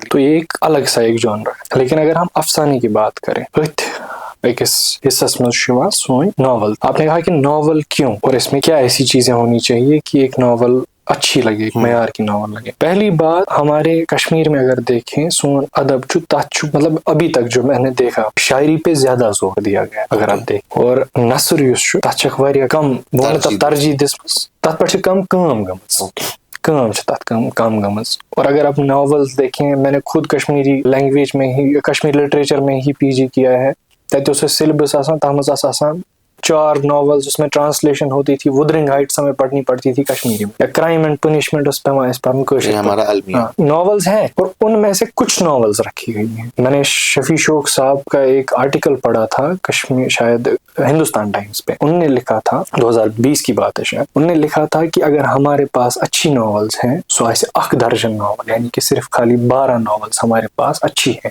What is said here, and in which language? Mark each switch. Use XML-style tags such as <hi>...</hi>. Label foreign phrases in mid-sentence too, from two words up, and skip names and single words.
<ur>تو یہ ایک الگ سا ایک جانر ہے لیکن اگر ہم افسانے کی بات کریں ایکس حصص میں شما سوئیں ناول آپ نے کہا کہ ناول کیوں اور اس میں کیا ایسی چیزیں ہونی چاہیے کہ ایک ناول اچھی لگے ایک معیار کی ناول لگے پہلی بات ہمارے کشمیر میں اگر دیکھیں</ur> <ks>سون ادب</ks> <ur>مطلب ابھی تک جو میں نے دیکھا شاعری پہ زیادہ زور دیا گیا اگر آپ دیکھیں اور نثر</ur> <ks>یُس چھُ تتھ چھکھ واریاہ کم ترجیح دِژمٕژ تتھ پٮ۪ٹھ چھِ کم کٲم گٔمٕژ کم گٔمٕژ</ks> <ur>اور اگر آپ ناولز دیکھیں میں نے خود کشمیری لینگویج میں ہی کشمیری لٹریچر میں ہی پی جی کیا ہے</ur> <ks>تتہِ اوس اَسہِ سیلبس آسان تتھ منٛز ٲس آسان</ks> <ur>4 ناولز اس میں ٹرانسلیشن ہوتی تھی, وودرنگ ہائٹس ہمیں پڑھنی پڑتی تھی کشمیری میں, یا کرائم اینڈ پنشمنٹ اس پہ ہمارا المیہ ناولز ہیں, اور ان میں سے کچھ ناولز رکھی گئی ہیں. میں نے شفیع شوق صاحب کا ایک آرٹیکل پڑھا تھا کشمیر, شاید ہندوستان ٹائمز پہ, انہوں نے لکھا تھا 2020 کی بات ہے شاید, انہوں نے لکھا تھا کہ اگر ہمارے پاس اچھی ناولز ہیں سو ایسے 1 درجن ناول, یعنی کہ صرف خالی 12 ناولز ہمارے پاس اچھی ہیں</ur>